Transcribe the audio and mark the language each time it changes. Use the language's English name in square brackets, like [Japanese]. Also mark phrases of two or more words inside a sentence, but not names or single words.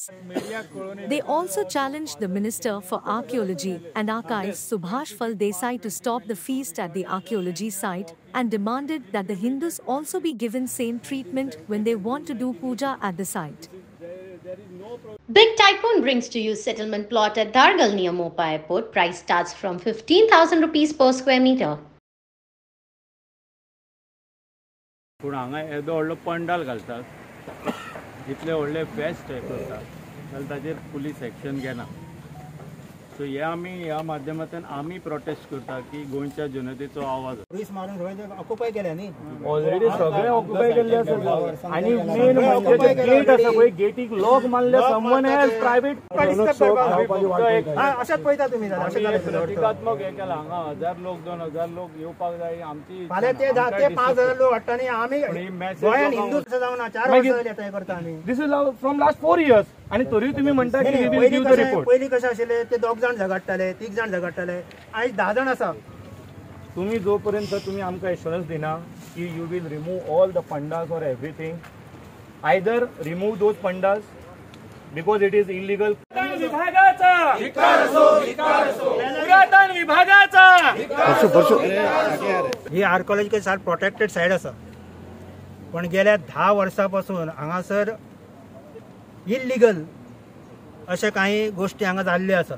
[English] They also challenged the Minister for Archaeology and Archives Subhash Phal Desai to stop the feast at the archaeology site and demanded that the Hindus also be given same treatment when they want to do puja at the site. Big Tycoon brings to you settlement plot at Dargal near Mopa Airport. Price starts from 15,000 rupees per square meter. [Konkani] पूण हांगा येदो व्हडलो पंडाल घालतात इतले व्हडले फेस्ट हे करतात जाल्यार ताचेर [English] police action [Konkani] घेना। सो हे आमी ह्या माध्यमांतल्यान आमी प्रोटेस्ट करता की गोंयच्या जनतेचो आवाज पुलीस मारून सगळे ऑक्युपाय केल्या न्ही ऑलरेडी सगळे ऑक्युपाय केल्ले आसा आनी मेन म्हणजे जे गेट आसा पळय गेटीक लॉक मारले [English] someone as private [Konkani] अशाच पळयता तुमी प्रतिकात्मक हे केला हांगा 1000 लोक 2000 लोक येवपाक जाय आमची फाल्यां ते 5000 लोक हाडटा आनी आमी गोंयान हिंदू जावन 4 वर्सां जाली आतां हे करता आमी। [English] this is from last 4 years [Konkani] आणि तरी तुम्ही म्हणता की [English] we will give the report. [Konkani] पयलीं कशें आशिल्लें ते 2 जाण झगडटाले 3 जाण झगडटाले आयज 10 जाण आसा। तुम्ही जोपर्यंत तुम्ही आमकां एश्योरन्स दिना की [English] you will remove all the pandals aur everything either remove those pandals because it is illegal. [Konkani] विभागाचा पुरातन विभागाचा ही [English] archaeological site protected site [Konkani] आसा पण गेल्या 10 वर्सां हांगासर इल्लीगल अशा काही गोष्टी हांगा जाल्ल्यो आसात।